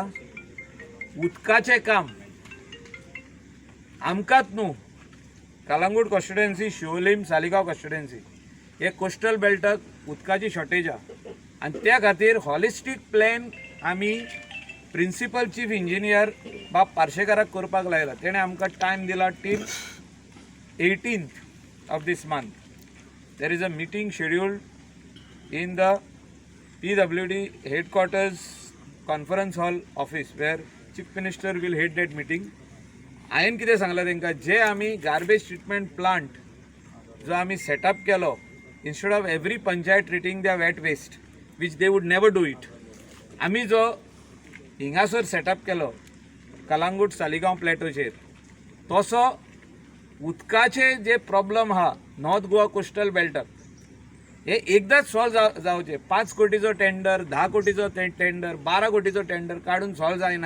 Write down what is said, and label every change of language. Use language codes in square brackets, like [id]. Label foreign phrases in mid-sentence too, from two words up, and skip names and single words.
[kok] उदकाचें काम आमकांच न्हू, कलंगूट कॉन्स्टिट्युएन्सी, शिवोलीम, सालिगांव कॉन्स्टिट्युएन्सी हे कोस्टल बेल्टाक उदकाची शॉर्टेज आहा. आनी त्या खातीर [en] holistic plan [kok] आमी [en] principal chief engineer [kok] बाब पार्शेकाराक करपाक लायला. तेणें आमकां टायम दिला [en] till 18th of this month. There is a meeting scheduled in the PWD headquarters conference hall office where chief minister will head that meeting. [kok] हांवें कितें सांगलां तांकां, जे आमी [en] garbage treatment plant [kok] जो आमी सेटअप केलो, [en] instead of every पंचायत treating their wet waste which they would never do it, [kok] आमी जो हिंगासर सेटअप केलो कलंगूट सालिगांव प्लॅटोचेर, तसो उदकाचे जे प्रॉब्लम आहा नॉर्थ गोवा कोस्टल बेल्टाक हे एकदाच सॉल्व जावचे. 5 कोटीचो टेंडर, 10 कोटीचो टेंडर, 12 कोटीचो टेंडर काढून सॉल्व जायनाय.